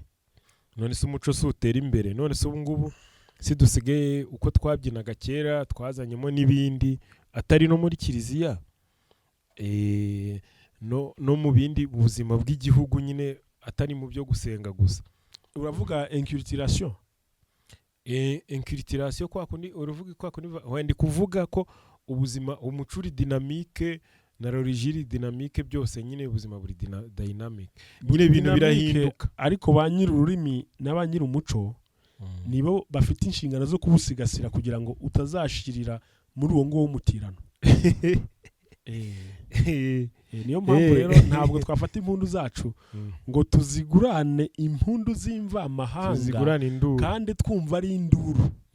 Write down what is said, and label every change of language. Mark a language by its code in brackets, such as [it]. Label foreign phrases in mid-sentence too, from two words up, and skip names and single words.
[rw] None se umuco si utera imbere? None se ubu ngubu si dusigaye uko twabyinaga kera twazanyemo n'ibindi atari no muri Kiliziya, no mu bindi buzima bw'igihugu nyine atari mu byo gusenga gusa. Uravuga inculturation? Inculturation kwa kundi uruvuga kwa kundi wandi kuvuga ko ubuzima umucuri dynamique na [fr] religion dynamique [rw] byose nyine ubuzima buri dynamic nyine ibintu birahinduka. Ariko ba nyir'ururimi n'aba nyir'umuco nibo bafite inshingano zo kubusigasira kugira ngo utazashirira muri uwo ngo w'umutirano. Niyo mpamvu rero ntabwo twafata impundu zacu ngo tuzigurane impundu z'imva mahanga kandi twumva ari induru.